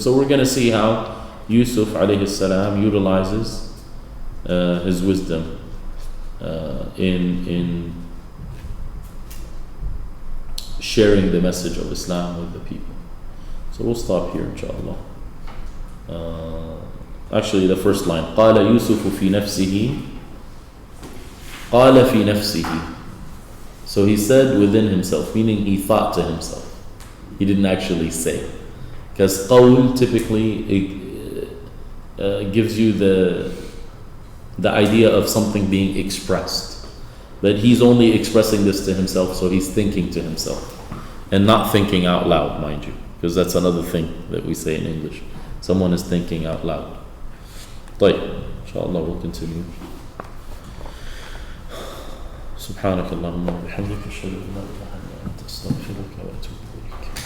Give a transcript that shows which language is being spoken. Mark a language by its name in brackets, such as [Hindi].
[English] So we're going to see how Yusuf alayhi salam utilizes his wisdom in sharing the message of Islam with the people. So we'll stop here, inshallah. Actually, the first line, [Arabic] قال يوسف في نفسه قال في نفسه. [English] So he said within himself, meaning he thought to himself. He didn't actually say. Because qawl typically gives you the idea of something being expressed. But he's only expressing this to himself, so he's thinking to himself. And not thinking out loud, mind you. Because that's another thing that we say in English. Someone is thinking out loud. طيب, inshallah we'll continue. [Arabic] سبحانك اللهم وبحمدك أشهد أن لا إله إلا أنت أستغفرك وأتوب إليك.